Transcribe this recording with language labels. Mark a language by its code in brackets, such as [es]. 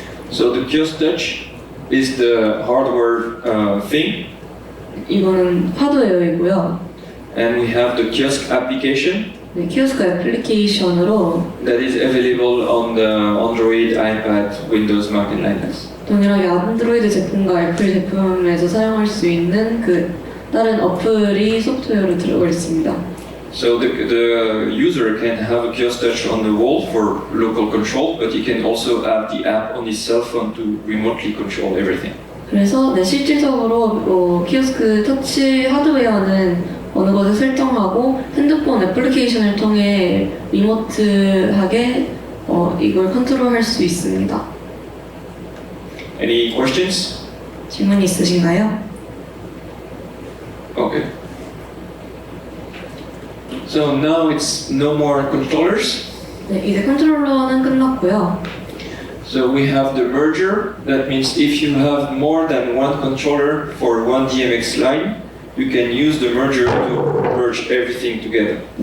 [en] So the Kiosk Touch is the hardware thing. [ko] 이거는 하드웨어이고요. [en] And we have the Kiosk application [ko] 키오스크 애플리케이션으로 [en] that is available on the Android, iPad, Windows, Mac, and Linux. [ko] 동일하게 안드로이드 제품과 애플 제품에서 사용할 수 있는 그 다른 어플이 소프트웨어로 들어가 있습니다. [en] So the user can have a Kiosk Touch on the wall for local control, but he can also have the app on his cell phone to remotely control everything. [ko] 그래서 실질적으로 키오스크 터치 하드웨어는 어느 것을 설정하고 핸드폰 애플리케이션을 통해 리모트하게 이걸 컨트롤할 수 있습니다. [en] Any questions? [ko] 질문이 있으신가요? [en] Okay. So now it's no more controllers. [ko] 네, 이제 컨트롤러는 끝났고요. [en] So we have the merger. That means if you have more than one controller for one DMX line, you can use the merger to merge everything together.